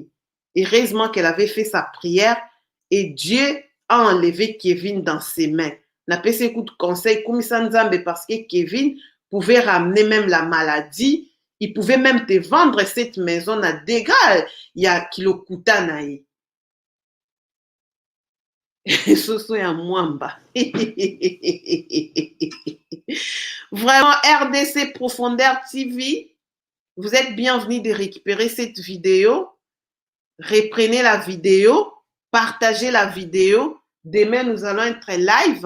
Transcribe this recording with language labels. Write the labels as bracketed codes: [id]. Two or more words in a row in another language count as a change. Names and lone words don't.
[fr] Heureusement qu'elle avait fait sa prière et Dieu a enlevé Kevin dans ses mains. N'a pas essayé de conseil parce que Kevin pouvait ramener même la maladie. Il pouvait même te vendre cette maison à dégâts. [ln] Il y a kilo kutanaï. Soso ya mwamba. [fr] Vraiment, RDC Profondeur TV, vous êtes bienvenus de récupérer cette vidéo. Reprenez la vidéo, partagez la vidéo. Demain, nous allons être live.